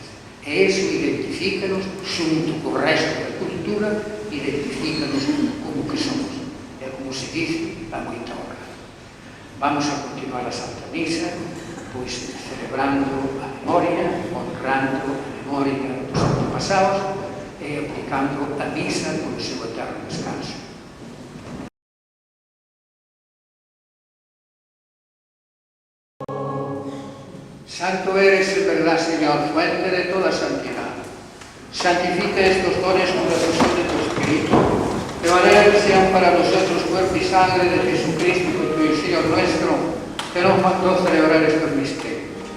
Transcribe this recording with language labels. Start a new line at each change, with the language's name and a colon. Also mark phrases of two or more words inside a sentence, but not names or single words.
Galician: E iso identifícanos xunto co resto da cultura, identifícanos como que somos. É como se dice, a moita honra. Vamos a continuar a Santa Misa, pois celebrando a memoria, honrando a memoria dos antepasados e aplicando a misa con o seu eterno descanso.
Spanish: Santo eres, en verdad, Señor, fuente de toda santidad. Santifica estos dones con la fusión de tu Espíritu, de manera que sean para nosotros cuerpo y sangre de Jesucristo, tu Señor nuestro, que nos mandó celebrar estos misterios.